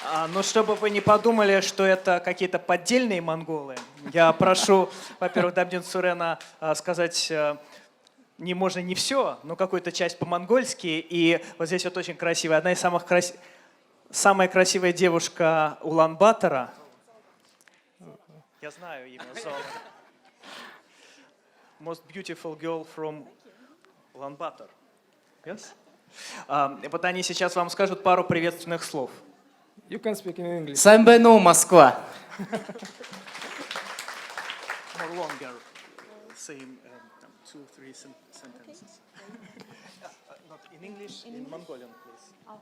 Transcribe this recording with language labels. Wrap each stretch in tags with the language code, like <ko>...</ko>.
<ru>Но чтобы вы не подумали, что это какие-то поддельные монголы, я прошу, во-первых, Дамдин Сурена сказать можно не все, но какую-то часть по-монгольски. И вот здесь вот очень красивая, одна из самая красивая девушка Улан-Батора. Я знаю имя.</ru> <en>Most beautiful girl from Улан-Батор. Yes?</en> <ru>Вот они сейчас вам скажут пару приветственных слов.</ru> <en>You can speak in English.</en> <mn>Самбэну, Москва.</mn> <en>More longer, same 2-3 sentences. Not in English, in Mongolian, please.</en>